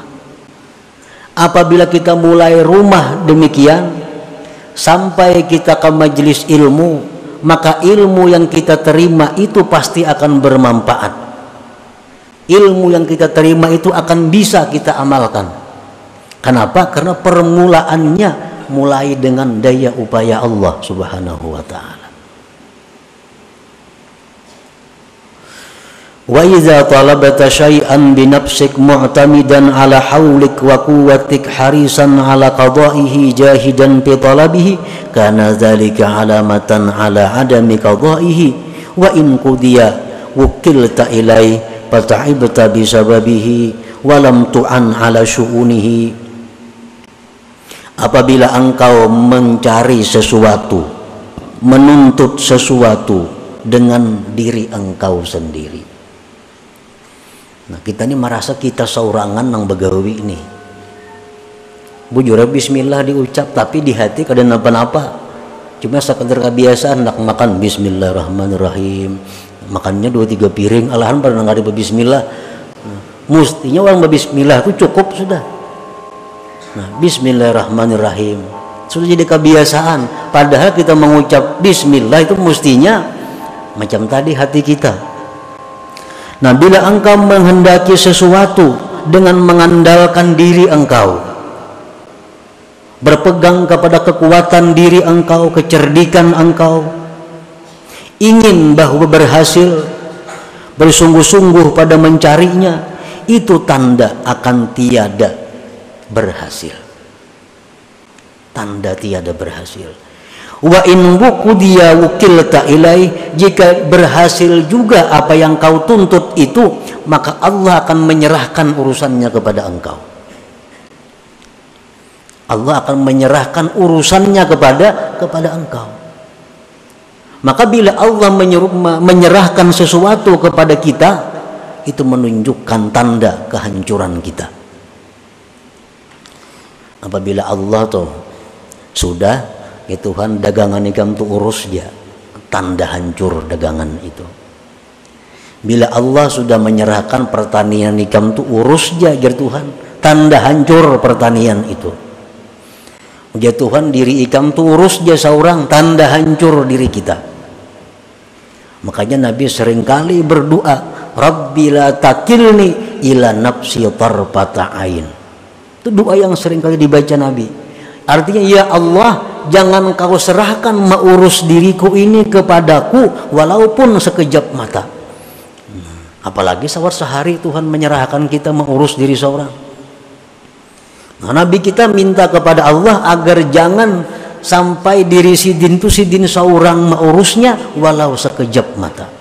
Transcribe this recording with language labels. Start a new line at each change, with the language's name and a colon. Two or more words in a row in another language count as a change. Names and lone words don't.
Indonesian: Apabila kita mulai rumah demikian sampai kita ke majelis ilmu, maka ilmu yang kita terima itu pasti akan bermanfaat. Ilmu yang kita terima itu akan bisa kita amalkan. Kenapa? Karena permulaannya mulai dengan daya upaya Allah Subhanahu wa ta'ala.
Arabic: وإذا طلبت شيئا بنفسك معتمدا على حولك وقوتك حريصا على قضائه جاهدا في طلبه كان ذلك علامة على عدم قضائه وإن قضي وكلت إليه فتعبت بسببه ولم تعن على شؤونه.
Indonesian: Apabila engkau mencari sesuatu, menuntut sesuatu dengan diri engkau sendiri.
Banjar: Nah kita ini merasa kita saurangan nang begawi ini. Bujur bismillah diucap tapi di hati kada napa-napa.
Indonesian: Cuma sekedar kebiasaan nak makan bismillahirrahmanirrahim.
Banjar: Makannya 2-3 piring, alahan pada nggak ada bismillah.
Indonesian: Nah, mustinya orang berbismillah itu cukup sudah. Nah bismillahirrahmanirrahim sudah jadi kebiasaan. Padahal kita mengucap bismillah itu mustinya macam tadi hati kita. Nah bila engkau menghendaki sesuatu dengan mengandalkan diri engkau, berpegang kepada kekuatan diri engkau, kecerdikan engkau, ingin bahwa berhasil, bersungguh-sungguh pada mencarinya, itu tanda akan tiada berhasil. Tanda tiada berhasil.
Arabic: وإن قضي وكلت إليه,
Indonesian: jika berhasil juga apa yang kau tuntut itu, maka Allah akan menyerahkan urusannya kepada engkau. Allah akan menyerahkan urusannya kepada engkau. Maka bila Allah menyerahkan sesuatu kepada kita, itu menunjukkan tanda kehancuran kita.
Banjar: Apabila Allah tuh sudah ya Tuhan dagangan ikam tu urus dia, tanda hancur dagangan itu. Bila Allah sudah menyerahkan pertanian ikam tu urus dia jar Tuhan, tanda hancur pertanian itu. Ya Tuhan diri ikam tu urus dia seorang, tanda hancur diri kita.
Indonesian: Makanya Nabi seringkali berdoa,
Arabic: رب لا تكلني إلى نفسي طرفة عين.
Indonesian: Itu doa yang seringkali dibaca Nabi. Artinya ya Allah, jangan kau serahkan mengurus diriku ini kepadaku walaupun sekejap mata. Apalagi sehari Tuhan menyerahkan kita mengurus diri seorang.
Banjar: Nah, Nabi kita minta kepada Allah agar jangan sampai diri sidin itu sidin seorang mengurusnya walau sekejap mata.